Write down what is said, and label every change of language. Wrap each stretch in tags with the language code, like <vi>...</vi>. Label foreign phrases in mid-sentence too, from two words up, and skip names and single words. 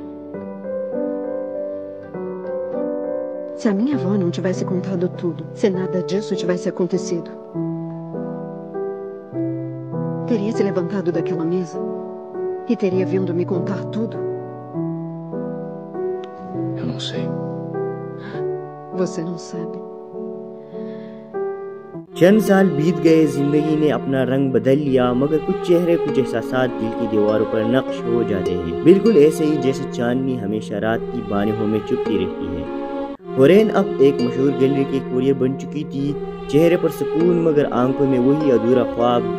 <pt>Se a minha avó não tivesse contado tudo, se nada disso tivesse acontecido, teria se levantado daquela mesa e teria vindo me contar tudo? Eu não sei. Você não sabe.</pt> <hi>चंद साल बीत गए, जिंदगी ने अपना रंग बदल लिया, मगर कुछ चेहरे, कुछ एहसासात दिल की दीवारों पर नक्श हो जाते हैं, बिल्कुल ऐसे ही जैसे चांदनी हमेशा रात की बानियों में चुपती रहती है। हुरैन अब एक मशहूर गैलरी की कुरियर बन चुकी थी। चेहरे पर सुकून मगर आंखों में वही अधूरा ख्वाब।</hi>